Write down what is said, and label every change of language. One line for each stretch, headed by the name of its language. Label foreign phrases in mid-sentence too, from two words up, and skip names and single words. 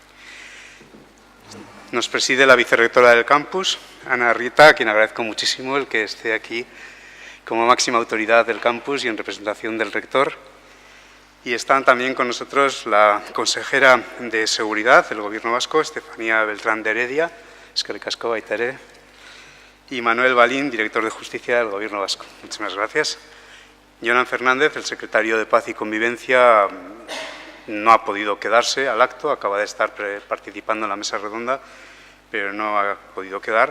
Spanish: Nos preside la vicerrectora del campus, Ana Arrieta, a quien agradezco muchísimo el que esté aquí como máxima autoridad del campus y en representación del rector. Y están también con nosotros la consejera de Seguridad del Gobierno vasco, Estefanía Beltrán de Heredia,
Basque: eskerrik asko baita ere,
Spanish: y Manuel Balín, director de Justicia del Gobierno vasco. Muchísimas gracias. Jonan Fernández, el secretario de Paz y Convivencia, no ha podido quedarse al acto, acaba de estar participando en la mesa redonda, pero no ha podido quedar.